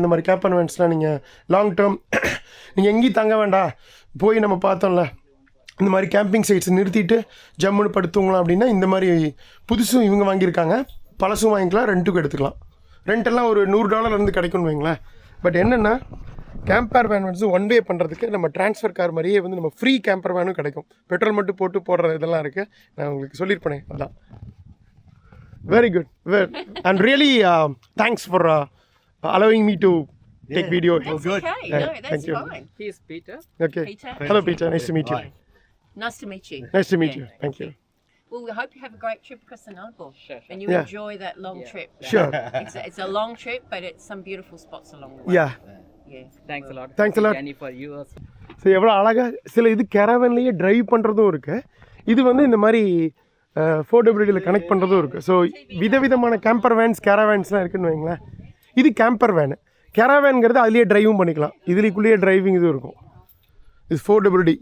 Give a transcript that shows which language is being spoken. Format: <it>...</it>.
<ta>இந்த மாதிரி கேம்பர் வேன்ஸ்லாம் நீங்கள் லாங் டேர்ம் நீங்கள் எங்கேயும் தங்க வேண்டாம், போய் நம்ம பார்த்தோம்ல இந்த மாதிரி கேம்பிங் சைட்ஸ் நிறுத்திட்டு ஜம்முன்னு படுத்துவங்களாம் அப்படின்னா இந்த மாதிரி புதுசும் இவங்க வாங்கியிருக்காங்க, பழசும் வாங்கிக்கலாம், ரெண்ட்டுக்கும் எடுத்துக்கலாம். ரெண்டெல்லாம் ஒரு $100 கிடைக்கும்னு வைங்களேன். பட் என்னென்னா கேம்பர் வேன் வந்து ஒன் வே பண்ணுறதுக்கு நம்ம ட்ரான்ஸ்ஃபர் கார் மாதிரியே வந்து நம்ம ஃப்ரீ கேம்பர் வேனும் கிடைக்கும். பெட்ரோல் மட்டும் போட்டு போடுற இதெல்லாம் இருக்குது. நான் உங்களுக்கு சொல்லியிருப்பேனே அதான்.</ta> <en>Very good. And really, thanks for allowing me to take video. That's okay. No, that's fine. Here's Peter. Okay. Peter. Hello, Peter. Nice to meet you. Nice to meet you. Nice to meet you. Thank you. Well, we hope you have a great trip across the Nile. Sure. And you enjoy that long trip. Sure. It's a long trip, but it's some beautiful spots along the way. Yeah. Yeah. Thanks a lot. Thanks a lot. Danny, for you also.</en> <ta>So எவ்வளோ அழகாக சில இது கேரவன்லேயே drive பண்ணுறதும் இருக்குது. இது வந்து இந்த மாதிரி ஃபோர்டபிலிட்டியில் கனெக்ட் பண்ணுறதும் இருக்குது. ஸோ விதவிதமான கேம்பர் வேன்ஸ் கேரவேன்ஸ்லாம் இருக்குதுன்னு வைங்களேன். இது கேம்பர் வேனு. கேரவேனுங்கிறது அதுலேயே ட்ரைவும் பண்ணிக்கலாம், இதுலேக்குள்ளேயே டிரைவிங் இதுவும் இருக்கும். இது ஃபோர்டபிலிட்டி.</ta>